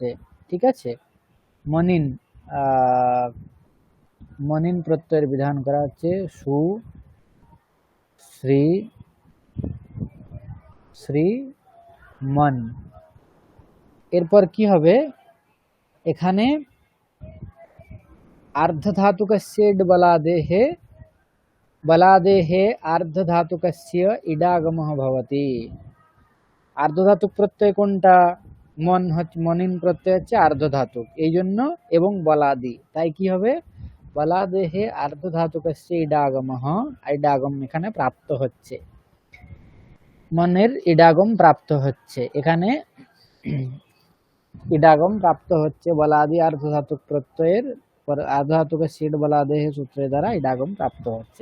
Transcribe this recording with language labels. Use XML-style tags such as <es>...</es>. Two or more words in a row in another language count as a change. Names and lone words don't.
<bn>ঠিক আছে, মনিন মনিন প্রত্যয়ের বিধান করা হচ্ছে, সু শ্রী শ্রী মন। এরপর কি হবে, এখানে</bn> <sa>आर्धधातुकस्य बलादेः आर्धधातुकस्य इडागमः भवति। आर्धधातुक प्रत्यय</sa> <bn>कोनटा,</bn> <sa>मन मनिन प्रत्यय</sa> <bn>হচ্ছে आर्धधातुक, এই জন্য এবং বলাদি, তাই কি হবে, বলাদেহে</bn> <sa>आर्धधातुकस्य इडागमः,</sa> <bn>ইডাগম এখানে প্রাপ্ত হচ্ছে, মনের ইডাগম প্রাপ্ত হচ্ছে, এখানে ইডাগম প্রাপ্ত হচ্ছে বলাদি আর্ধধাতুক প্রত্যয়ের আর্ধধাতুক সিড বলাদেহ সূত্রের দ্বারা ইডাগম প্রাপ্ত হচ্ছে।</bn>